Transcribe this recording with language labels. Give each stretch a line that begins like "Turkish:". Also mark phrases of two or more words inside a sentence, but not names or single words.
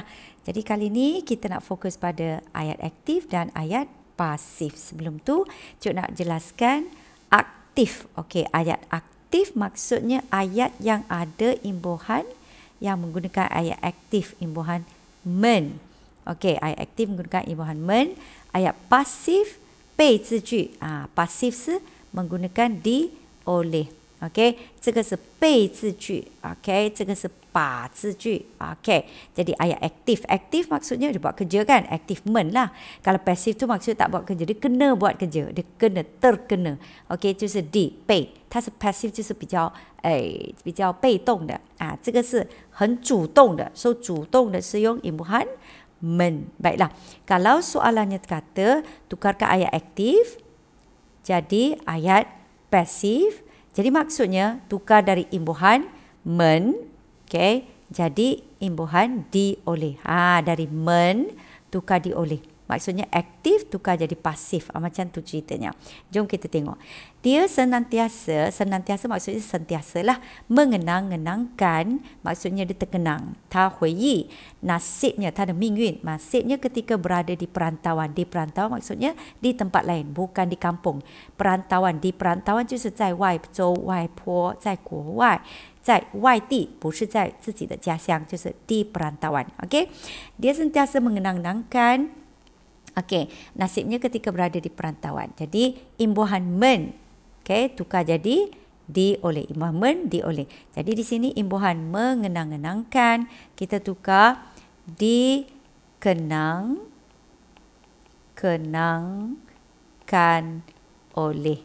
Malay: Jadi kali ini kita nak fokus pada ayat aktif dan ayat pasif. Sebelum tu, Cuk nak jelaskan aktif. Okey, ayat aktif maksudnya ayat yang ada imbuhan yang menggunakan ayat aktif imbuhan men. Okey, ayat aktif menggunakan imbuhan men. Ayat pasif 被字句 pasif 是 menggunakan di oleh. Okey,
Chinese: 这个是被字句 okey, 这个是把字句 okey.
Malay: Jadi ayat aktif, aktif maksudnya dia buat kerja kan, aktif men lah. Kalau pasif tu maksudnya tak buat kerja, dia kena buat kerja, dia kena terkena. Okey,
Chinese: 就是di 被，它是 passive 就是比较被动的这个是很主动的，所以主动的是用
Malay: imbuhan men. Baiklah, kalau soalannya kata tukarkan ayat aktif jadi ayat pasif, jadi maksudnya tukar dari imbuhan men, okay, jadi imbuhan di oleh. Dari men tukar di oleh. Maksudnya aktif tukar jadi pasif. Macam tu ceritanya. Jom kita tengok. Dia senantiasa maksudnya sentiasalah mengenang-enangkan, maksudnya dia terkenang.
Chinese: 他回忆,
Malay: nasibnya,
Chinese: 他的命运.
Malay: Nasibnya ketika berada di perantauan. Di perantauan maksudnya di tempat lain, bukan di kampung. Perantauan, di perantauan
Chinese: 就是在外州、外坡、在国外。在外地，不是在自己的家乡，就是
Malay: di perantauan. Okey, dia sentiasa mengenang-enangkan. Okey, nasibnya ketika berada di perantauan. Jadi imbuhan men, okey, tukar jadi di oleh. Imbuhan men di oleh. Jadi di sini imbuhan mengenang-enangkan kita tukar dikenang-kenangkan oleh.